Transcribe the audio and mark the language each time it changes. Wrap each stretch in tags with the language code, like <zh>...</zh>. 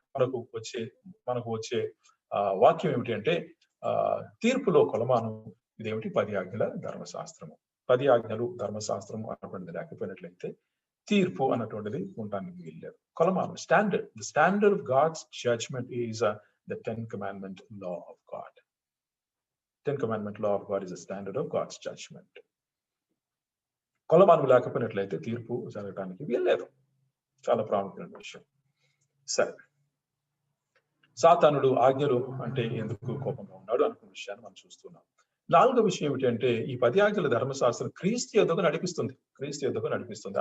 <te>మనకు వచ్చే వాక్యం ఏమిటి అంటే, తీర్పులో కొలమానం ఇదేమిటి? 10 ఆజ్ఞల ధర్మశాస్త్రము. 10 ఆజ్ఞలు ధర్మశాస్త్రము అన్నటువంటిది లేకపోయినట్లయితే తీర్పు అన్నటువంటిది ఉండడానికి వీల్లేదు. కొలమానం, standard.</te> <en>The standard of God's judgment is the 10 commandment law of God. 10 commandment law of God is the standard of God's judgment.</en> <te>కొలమానం లేకపోయినట్లయితే తీర్పు జరగడానికి వీల్లేదు. చాలా ప్రాముఖ్యమైన విషయం. సరే, సాతానుడు ఆజ్ఞలు అంటే ఎందుకు కోపంగా ఉన్నాడు అనుకున్న విషయాన్ని మనం చూస్తున్నాం. 4వ విషయం ఏమిటంటే, ఈ 10 ఆజ్ఞల ధర్మశాస్త్రం క్రీస్తు యొద్దకు నడిపిస్తుంది.</te>